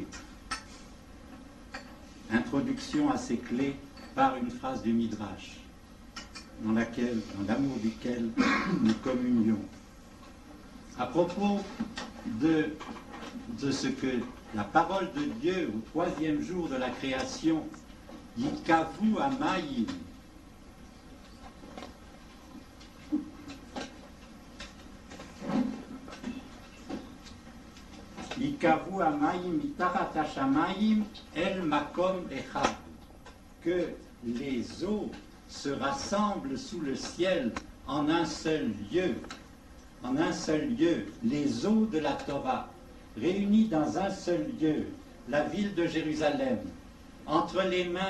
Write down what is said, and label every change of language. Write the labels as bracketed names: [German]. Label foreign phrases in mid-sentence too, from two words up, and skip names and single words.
[French] Introduction à ces clés par une phrase du Midrash, dans l'amour duquel nous communions. À propos de ce que la parole de Dieu au troisième jour de la création, [Hebrew] יקוו המים, יקוו המים מתחת השמים אל מקום אחד, [French] que les eaux se rassemblent sous le ciel en un seul lieu, les eaux de la Torah, réunies dans un seul lieu, la ville de Jérusalem, entre les mains